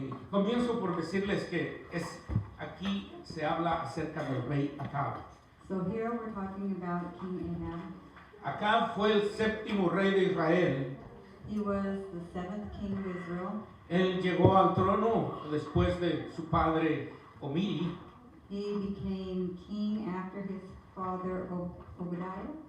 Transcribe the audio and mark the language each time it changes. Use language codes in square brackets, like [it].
[es] Comienzo por decirles que aquí se habla acerca del rey Acab. [en] So here we're talking about King Ahab. [es] Acab fue el séptimo rey de Israel. [en] He was the 7th king of Israel. [es] Él llegó al trono después de su padre Omri. [en] He became king after his father Obadiah.